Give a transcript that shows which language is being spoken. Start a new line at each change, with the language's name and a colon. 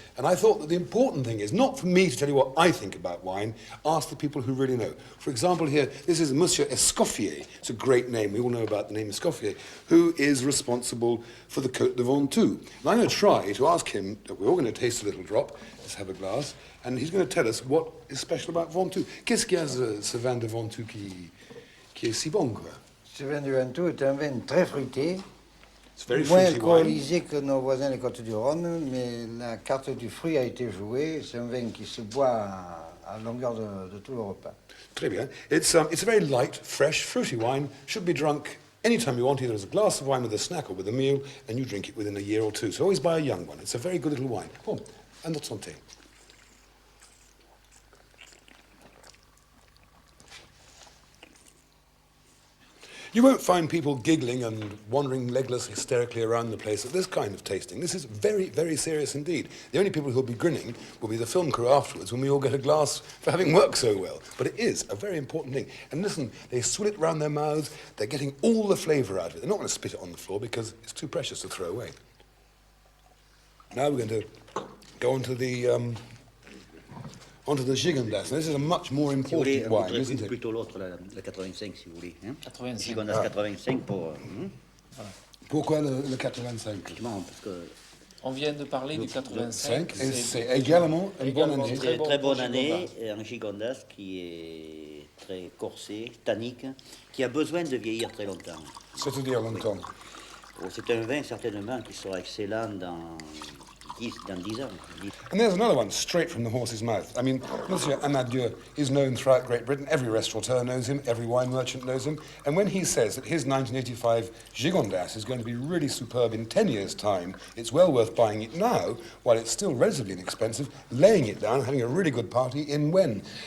English: And I thought that the important thing is not for me to tell you what I think about wine, ask the people who really know. For example here, this is Monsieur Escoffier. It's a great name, we all know about the name Escoffier, who is responsible for the Côte de Ventoux. And I'm going to try to ask him, we're all going to taste a little drop, let's have a glass, and he's going to tell us what is special about Ventoux.
French: Qu'est-ce qu'il y a ce vin de Ventoux qui est si bon, quoi? Ce vin de Ventoux est un vin très fruité, moins alcoolisé que nos voisins les Côtes-du-Rhône, mais la carte du fruit a été jouée. C'est un vin qui se boit à longueur de tout le repas. Très bien.
English: It's a very light, fresh, fruity wine. Should be drunk anytime you want, either as a glass of wine with a snack or with a meal, and you drink it within a year or two. So always buy a young one. It's a very good little wine. Oh, and the santé. You won't find people giggling and wandering legless hysterically around the place at this kind of tasting. This is very, very serious indeed. The only people who'll be grinning will be the film crew afterwards when we all get a glass for having worked so well. But it is a very important thing. And listen, they swill it round their mouths. They're getting all the flavour out of it. They're not going to spit it on the floor because it's too precious to throw away. Now we're going to go on to the Gigondas. This is a much more important wine, isn't it?
French: Plutôt l'autre, la 85, si vous voulez. Hein? 85. Gigondas 85 pour... Voilà. Pourquoi le 85? Effectivement, parce que... On vient de parler du 85. Et c'est également une bonne année. C'est une très bonne année, et un Gigondas qui est très corsé, tannique, qui a besoin de vieillir très longtemps. C'est-à-dire longtemps. C'est un vin certainement qui sera excellent dans 10 ans.
English: And there's another one, straight from the horse's mouth. I mean, Monsieur Amadieu is known throughout Great Britain. Every restaurateur knows him, every wine merchant knows him. And when he says that his 1985 Gigondas is going to be really superb in 10 years' time, it's well worth buying it now, while it's still relatively inexpensive, laying it down, having a really good party in when?